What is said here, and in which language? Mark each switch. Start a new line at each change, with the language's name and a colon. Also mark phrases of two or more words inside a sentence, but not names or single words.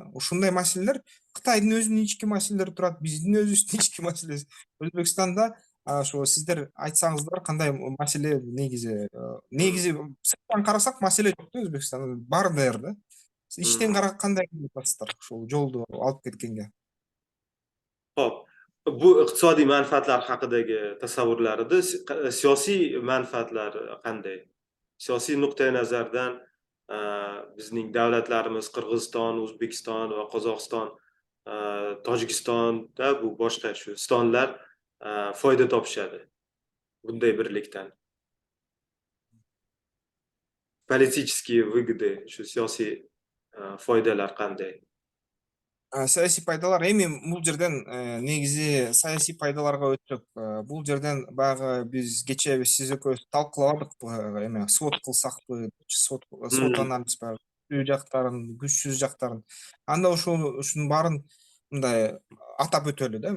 Kyrgyz: Ушундай маселелер Кытайдын өзүнүн ички маселелери турат, биздин өзүбүздүн ички маселеси. Өзбекстанда ошо сиздер айтсаңыздар кандай маселе негизи сырттан карасак маселе жок да Өзбекстанда, бар даяр да. Ичтен кандай көрүп атасыздар ушул жолду алып кеткенге?
Uzbek: Hop. Bu iqtisodiy manfaatlar haqidagi tasavvurlarida siyosiy manfaatlar qanday? Siyosiy nuqtai nazardan bizning davlatlarimiz Qirg'iziston, O'zbekiston va Qozog'iston, Tojikistonda bu boshqa shu stonlar foyda topishadi bunday birlikdan.
Russian: Политические выгоды,
Uzbek: shu siyosiy foydalar qanday?
Kyrgyz: Саясий пайдалар эми бул жерден негизи саясий пайдаларга өтсөк, бул жерден баягы биз кечээ сиз экөөбүз талкуулабадык, эме свод кылсакпы, соттонарбызбы, күчтүү жактарын, күчсүз жактарын. Анда ушунун баарын мындай атап өтөлү да.